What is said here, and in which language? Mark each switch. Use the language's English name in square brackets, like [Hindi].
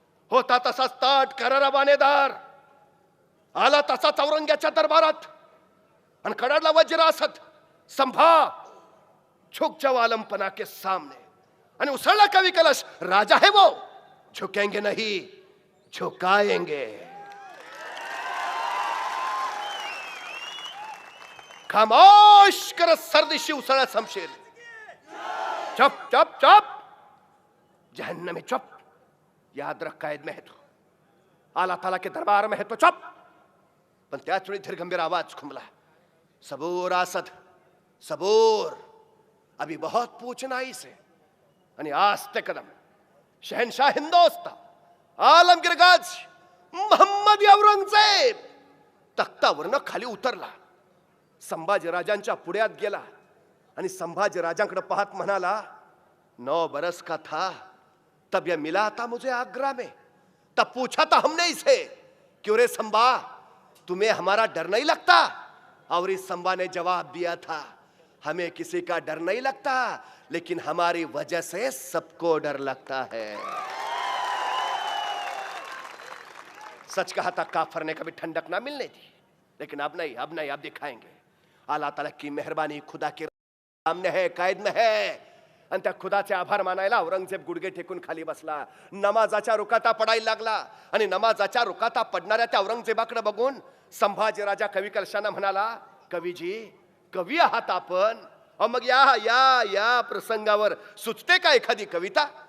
[Marathi] होता तसाच ताट करारा बाणेदार, आला तसाच औरंग्याच्या दरबारात आणि कडाडला वज्र असत, [Hindi] संभा झुक जाओ आलमपना के सामने. [Marathi] आणि उसळला कवी कलश, [Hindi] राजा है वो, झुकेंगे नहीं झुकाएंगे. [Marathi] खामोश करत सर्दिशी उसळा शमशेर. [Hindi] चुप चुप चुप, जहन्नम में चुप, याद रख कैद में है तू, आला ताला के दरबार में है तो चुप. [Marathi] पण त्याच वेळी धीरगंभीर आवाज खुमला, [Hindi] सबूर आसद सबूर, अभी बहुत पूछना ही से. [Marathi] आणि आस्ते कदम शहनशाह हिंदोस्तान आलमगीर गाजी मोहम्मद औरंगजेब तख्तावरनं खाली उतरला, संभाजी राजांच्या पुढ्यात गेला आणि संभाजी राजांकडे पाहत म्हणाला, [Hindi] 9 बरस का था तब यह मिला था मुझे आगरा में, तब पूछा था हमने इसे, क्यों रे संभा तुम्हें हमारा डर नहीं लगता. और इस संभा ने जवाब दिया था, हमें किसी का डर नहीं लगता, लेकिन हमारी वजह से सबको डर लगता है. सच कहा था काफर ने, कभी ठंडक ना मिलने दी, लेकिन अब नहीं, अब नहीं, अब दिखाएंगे. अल्लाह ताला की मेहरबानी खुदा के सामने है, कैद में है. [Marathi] आणि त्या खुदाचे आभार मानायला औरंगजेब गुडघे टेकून खाली बसला. नमाजाच्या रुकाता पडायला लागला आणि नमाजाच्या रुकाता पडणाऱ्या त्या औरंगजेबाकडे बघून संभाजी राजा कवी कलशानं म्हणाला, कवीजी, कवी आहात आपण, मग या या या प्रसंगावर सुचते का एखादी कविता.